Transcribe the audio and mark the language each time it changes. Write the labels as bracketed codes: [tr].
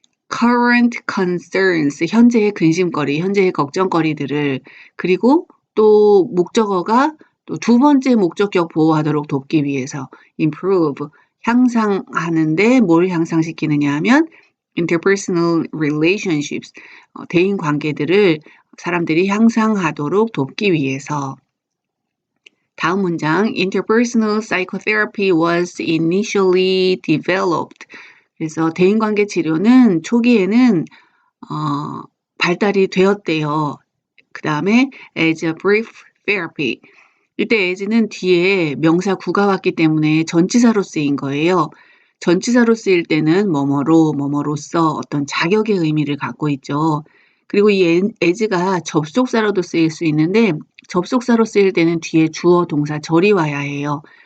[en] current concerns, [ko] 현재의 근심거리, 현재의 걱정거리들을 그리고 또 목적어가 또 두 번째 목적격 보호하도록 돕기 위해서 improve, 향상하는데 뭘 향상시키느냐 하면 [en] interpersonal relationships, [ko] 대인 관계들을 사람들이 향상하도록 돕기 위해서. 다음 문장, [en] interpersonal psychotherapy was initially developed. [ko] 그래서 대인관계 치료는 초기에는 발달이 되었대요. 그 다음에 [en] as a brief therapy. [ko] 이때 as는 뒤에 명사 구가 왔기 때문에 전치사로 쓰인 거예요. 전치사로 쓰일 때는 뭐뭐로, 뭐뭐로서 어떤 자격의 의미를 갖고 있죠. 그리고 이 as가 접속사로도 쓰일 수 있는데 접속사로 쓰일 때는 뒤에 주어, 동사, 절이 와야 해요.